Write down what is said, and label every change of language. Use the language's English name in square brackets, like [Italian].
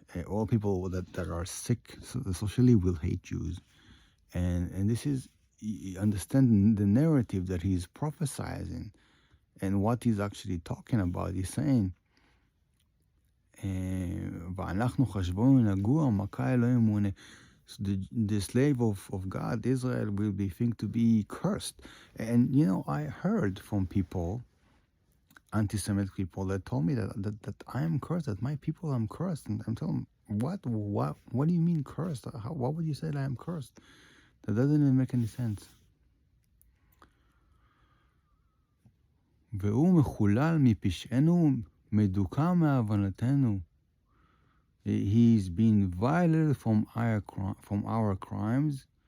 [English] All people that are sick socially will hate Jews, and this is understanding the narrative that he's prophesying and what he's actually talking about. He's saying, [Hebrew] "ואנחנו חשבנו נגוע מכה אלוהים ומענה." [English] So the slave of God, Israel, will be think to be cursed. And I heard from people, anti-Semitic people, that told me that I am cursed, that my people are cursed. And I'm telling them, what do you mean cursed? What would you say that I am cursed? That doesn't even make any sense. [Hebrew] והוא מחולל מפשענו, מדוכא מעוונתנו. [English] He's been violated from our crimes.